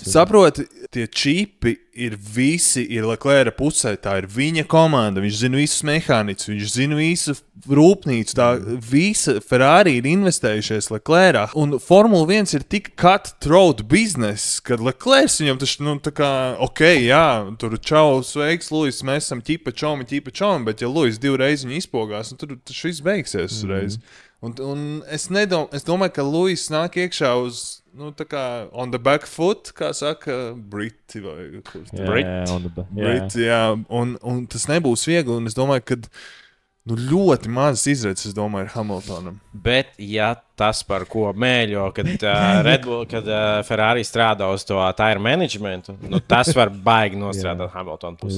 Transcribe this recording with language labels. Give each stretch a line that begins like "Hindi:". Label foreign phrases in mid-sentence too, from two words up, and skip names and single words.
Latvian: Saproti, tie čipi ir visi, ir Leclerc pusē, tā ir viņa komanda, viņš zina visus mehāniķus, viņš zina visu rūpnīcu, tā visa Ferrari ir investējušies Leclerc, un Formula 1 ir tik cutthroat bizness, kad Leclerc viņam taču, nu, tā kā, ok, jā, tur čau, sveiks, Luis, mēs esam ķipa čomi, bet ja Luis 2 reizes viņu izpogās, un tur taču viss beigsies uzreiz. Un es domāju, ka Luis nāk iekšā uz, nu, tā kā
English: on the back foot,
Latvian: kā saka, Briti vai kurš. Briti, jā. Un tas nebūs viegli, un es domāju, ka nu, ļoti mazas izredzes, es domāju, ir Hamiltonam. Bet, ja tas, par ko mēļo, kad Red Bull, kad Ferrari strādā uz to
English: tire managementu,
Latvian: nu, tas var baigi nostrādāt Hamiltona pusē.